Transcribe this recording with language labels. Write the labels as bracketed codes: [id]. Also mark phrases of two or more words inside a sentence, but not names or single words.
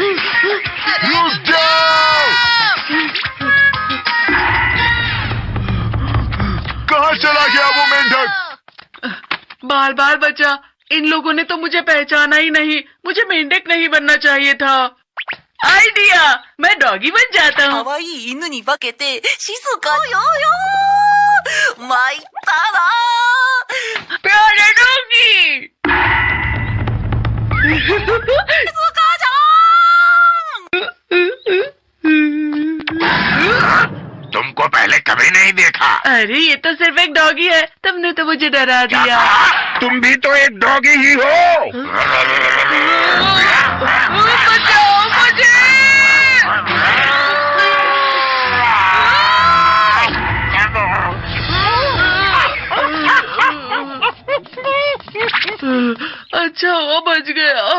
[hi] रुक जाओ। कहाँ चला गया वो मेंढक? बाल बाल बचा। इन लोगों ने तो मुझे पहचाना ही नहीं। मुझे मेंढक नहीं बनना चाहिए था। आइडिया, मैं डॉगी बन जाता हूँ। [ja] 可愛い犬に化けて静かよよ参ったな [hi] प्यारे डॉगी। 静かちゃん तुमको पहले कभी नहीं देखा। अरे ये तो सिर्फ एक डॉगी है, तुमने तो मुझे डरा दिया। तुम भी तो एक डॉगी ही हो। बचाओ मुझे। अच्छा वो बच गया।